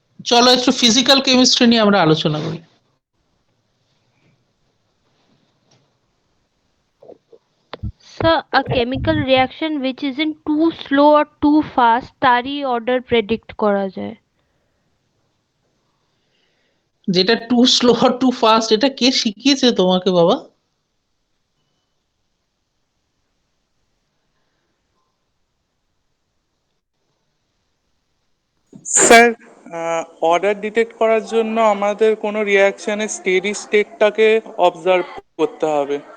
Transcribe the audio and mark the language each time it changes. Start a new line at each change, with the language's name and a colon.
Bangla: চলো একটু physical chemistry নিয়ে আমরা আলোচনা করি।
English: Sir, a chemical reaction which isn't too slow or too fast,
Bangla: তারই order predict করা যায়। যেটা টু স্লো আর টু ফাস্ট, এটা কে শিখিয়েছে তোমাকে বাবা? স্যার অর্ডার ডিটেক্ট করার জন্য আমাদের কোনো রিয়াকশনের স্টেডি স্টেটটাকে অবজার্ভ করতে হবে।